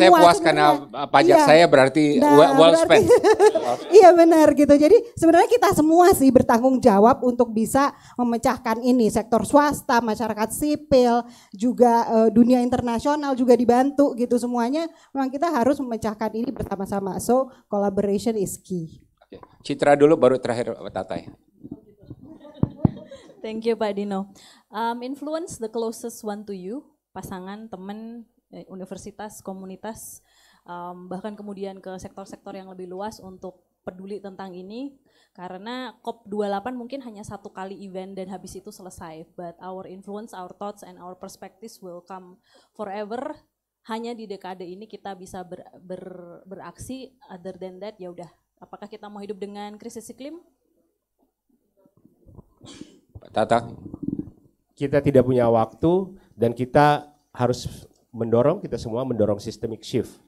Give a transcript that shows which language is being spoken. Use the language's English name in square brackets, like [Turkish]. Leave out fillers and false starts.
[Indonesian] Saya puas karena pajak saya berarti [English] well spent. [Indonesian] Iya benar gitu. Jadi sebenarnya kita semua sih bertanggung jawab untuk bisa memecahkan ini. Sektor swasta, masyarakat sipil, juga dunia internasional juga dibantu gitu semuanya. Memang kita harus memecahkan ini bersama-sama. [English] So collaboration is key. [Indonesian] Citra dulu baru terakhir Tatay. [English] Thank you Pak Dino. Influence the closest one to you, [Indonesian] pasangan, teman, universitas, komunitas, bahkan kemudian ke sektor-sektor yang lebih luas untuk peduli tentang ini. Karena COP28 mungkin hanya satu kali event dan habis itu selesai. [English] But our influence, our thoughts and our perspectives will come forever. [Indonesian] Hanya di dekade ini kita bisa beraksi. [English] Other than that [Indonesian] ya udah. Apakah kita mau hidup dengan krisis iklim? Tata, kita tidak punya waktu dan kita harus kita semua mendorong [English] systemic shift.